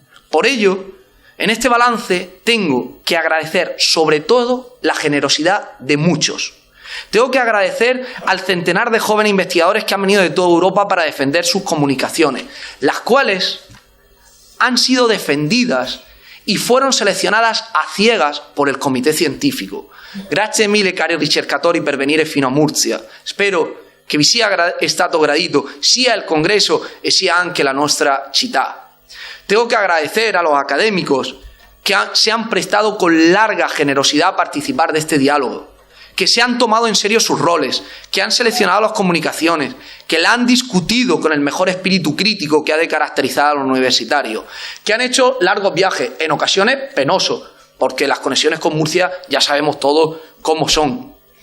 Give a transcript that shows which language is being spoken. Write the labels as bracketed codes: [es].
[es] Por ello, en este balance tengo que agradecer sobre todo la generosidad de muchos. Tengo que agradecer al centenar de jóvenes investigadores que han venido de toda Europa para defender sus comunicaciones, las cuales han sido defendidas y fueron seleccionadas a ciegas por il comité científico. [it] Grazie mille cari ricercatori per venire fino a Murcia. Spero che vi sia stato gradito sia il congreso e sia anche la nostra città. [es] Tengo que agradecer a los académicos que se han prestado con larga generosidad a participar de este diálogo, que se han tomado en serio sus roles, que han seleccionado las comunicaciones, que la han discutido con el mejor espíritu crítico que ha de caracterizar a los universitarios, que han hecho largos viajes, en ocasiones penosos, porque las conexiones con Murcia ya sabemos todos cómo son.